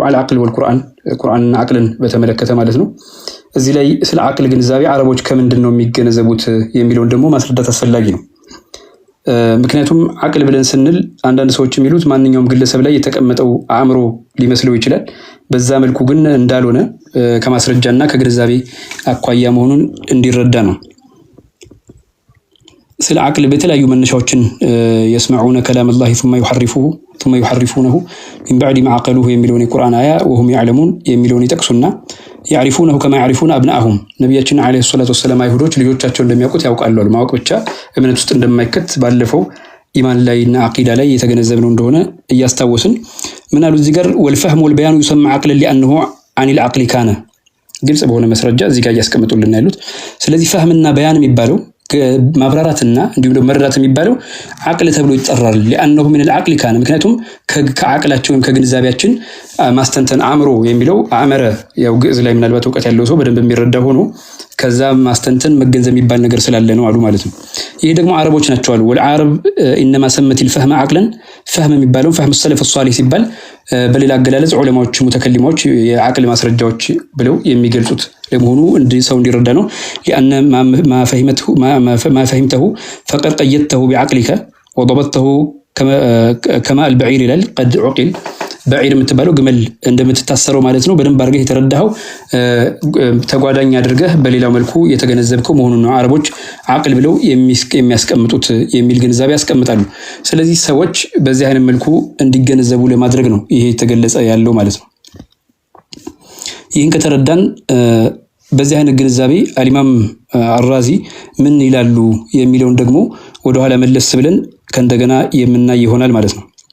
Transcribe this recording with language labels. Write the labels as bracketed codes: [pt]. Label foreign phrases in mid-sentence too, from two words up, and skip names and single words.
[ar] العقل والقرآن [am] ቁርአንና አቅልን በተመለከተ ማለት ነው። እዚህ ላይ ስለ አቅል ግንዛቤ አረቦች ከምንድን ነው የሚገነዘቡት የሚለውን ደግሞ ማስረዳት አስፈላጊ ነው። ምክንያቱም አቅል ብለን ስንል አንዳንድ ሰዎች የሚሉት ማንኛውም ግለሰብ ላይ የተቀመጠው አእምሮ ሊመስለው ይችላል። በዛ መልኩ ግን እንዳልሆነ ከማስረጃና ከግንዛቤ አኳያ መሆኑን እንዲረዳ ነው። ስለ አቅል በተለያዩ መነሻዎችን [ar] يسمعون كلام الله ثم يحرفونه من بعد ما عقلوه [am] የሚለውን የቁርአን አያ [ar] وهم يعلمون [am] የሚለውን ይጠቅሱና [ar] يعرفونه كما يعرفون ابنائهم [am] ነብያችን [ar] عليه الصلاة والسلام [am] አይሁዶች ልጆቻቸው እንደሚያውቁት ያውቃሉ። ማወቅ ብቻ እምነት ውስጥ እንደማይከት ባለፈው ኢማን ላይና አቂዳ ላይ የተገነዘብነው እንደሆነ እያስታወስን ምን አሉ እዚህ ጋር [ar] والفهم والبيان [am] ይሰማ አቅለን [ar] لأنه عن العقل كان [am] ግልጽ በሆነ መስረጃ እዚህ ጋር እያስቀምጡልን ያሉት። ስለዚህ ፈህምና በያን የሚባለው ማብራራትና እንዲሁም ደግሞ መረዳት የሚባለው አቅል ተብሎ ይጠራል። [ar] لأنه من العقل كان [am] ምክንያቱም ከአቅላቸው ወይም ከግንዛቤያችን ማስተንተን አእምሮ የሚለው አእመረ ያው ግዕዝ ላይ ምናልባት እውቀት ያለው ሰው በደንብ የሚረዳ ሆኖ ከዛ ማስተንተን መገንዘብ የሚባል ነገር ስላለ ነው አሉ ማለት ነው። ይሄ ደግሞ አረቦች ናቸው አሉ [ar] والعرب انما سمت الفهم عقلا [am] فهم የሚባለው [ar] فهم السلف الصالح [am] ሲባል በሌላ አገላለጽ ዑለማዎች ሙተከሊሞች የአቅል ማስረጃዎች ብለው የሚገልጹት ለመሆኑ እንዲህ ሰው እንዲረዳ ነው። [ar] لان ما فهمته فقد قيدته بعقلك وضبطته كما البعير ይላል قد عقل بعير [am] የምትባለው ግመል እንደምትታሰረው ማለት ነው። በደንብ አድርገህ የተረዳኸው ተጓዳኝ አድርገህ በሌላው መልኩ የተገነዘብከው መሆኑን ነው አረቦች አቅል ብለው የሚያስቀምጡት የሚል ግንዛቤ ያስቀምጣሉ። ስለዚህ ሰዎች በዚህ አይነት መልኩ እንዲገነዘቡ ለማድረግ ነው ይሄ የተገለጸ ያለው ማለት ነው። ይህን ከተረዳን በዚህ አይነት ግንዛቤ አልኢማም አራዚ ምን ይላሉ የሚለውን ደግሞ ወደ ኋላ መለስ ብለን ከእንደገና የምናይ ይሆናል ማለት ነው።